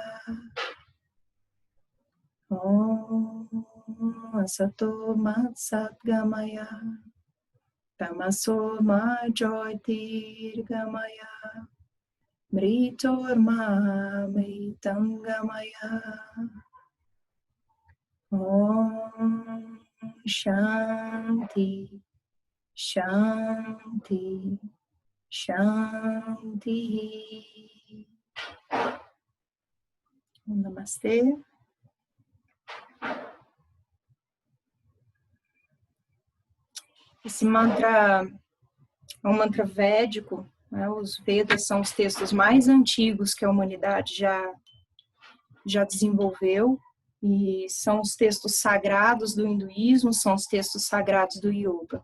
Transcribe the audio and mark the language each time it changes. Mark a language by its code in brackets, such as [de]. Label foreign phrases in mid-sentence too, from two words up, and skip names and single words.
[sa] Asato ma sadgamaya, tamaso ma jyotirgamaya, mritor ma mritangamaya. Om Shanti Shanti Shanti. [pt] Namastê. Esse mantra é um mantra védico, né? Os Vedas são os textos mais antigos que a humanidade já desenvolveu, e são os textos sagrados do hinduísmo, são os textos sagrados do yoga.